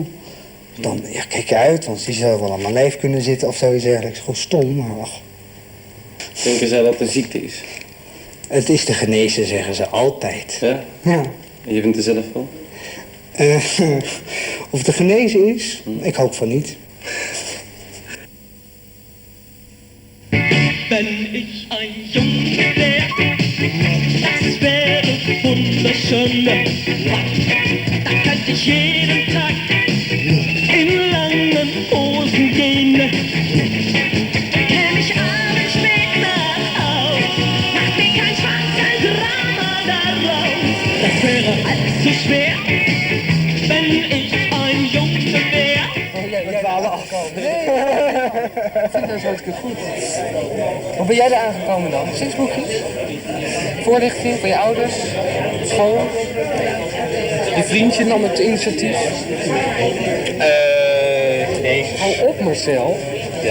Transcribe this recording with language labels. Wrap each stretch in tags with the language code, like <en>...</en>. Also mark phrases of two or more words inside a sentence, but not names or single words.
<nl>Dan kijk je uit, want die zou wel aan mijn lijf kunnen zitten of zoiets dergelijks. Gewoon stom, maar ach. Denken zij dat het een ziekte is? Het is te genezen, zeggen ze altijd. Ja? Ja. En je vindt er zelf wel? Of het te genezen is? Ik hoop van niet.</nl> <de>Wenn ich ein Junge wär, das wäre wunderschön. Da könnte ich jeden Tag in langen Hosen gehen. Käme ich abends spät nach Haus, macht mir kein Spaß, kein Drama daraus. Das wäre allzu schwer, wenn ich ein Junge wär.</de> <nl>We dwalen af. Ik vind dat hartstikke goed. Hoe ben jij er aangekomen dan? Sinds boekjes? Voorlichting van je ouders? School? Je vriendje nam het initiatief? Jezus. Hou op Marcel. Ja.</nl>